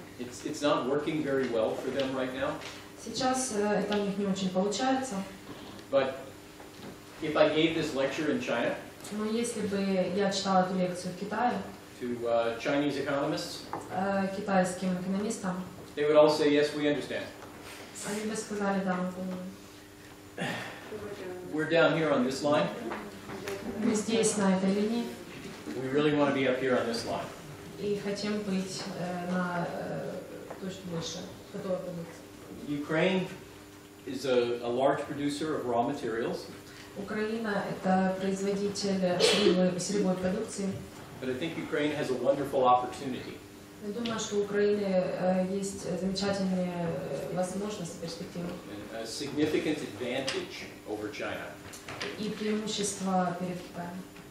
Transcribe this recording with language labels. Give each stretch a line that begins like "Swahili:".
English: It's not working very well for them right now,
Russian: Сейчас это у них не очень получается,
English: but if I gave this lecture in China
Russian: но если бы я читала эту лекцию в Китае
English: to Chinese economists,
Russian: китайским экономистам,
English: they would all say, yes, we understand.
Russian: они бы сказали, да, мы понимаем.
English: We're down here on this line.
Russian: Мы здесь, на этой линии,
English: We really want to be up here on this line.
Russian: и хотим быть на точке выше, готовой продукции.
English: Ukraine is a large producer of raw materials,
Russian: Украина – это производитель сырьевой продукции.
English: but I think Ukraine has a wonderful opportunity.
Russian: Я думаю, что у Украины есть замечательные возможности, перспективы
English: A significant advantage over China.
Russian: и преимущества перед Китаем.